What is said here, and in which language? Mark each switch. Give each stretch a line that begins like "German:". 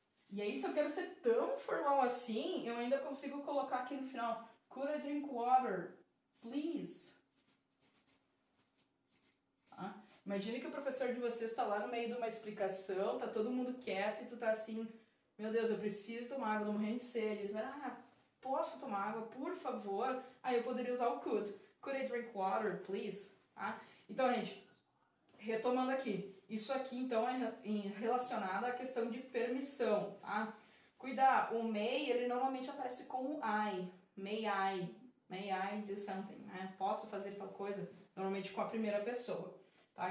Portuguese: E aí se eu quero ser tão formal assim, eu ainda consigo colocar aqui no final,
English: could I drink water? Please.
Portuguese: Imagina que o professor de vocês está lá no meio de uma explicação, tá todo mundo quieto e tu tá assim, meu Deus, eu preciso tomar água, tô morrendo de sede. Tu vai, posso tomar água, por favor? Aí eu poderia usar o could.
English: Could I drink water, please?
Portuguese: Então, gente, retomando aqui. Isso aqui, então, é relacionado à questão de permissão, tá? Cuidar, o may, ele normalmente aparece com o I.
English: May I do something,
Portuguese: né? Posso fazer tal coisa, normalmente com a primeira pessoa. Tá?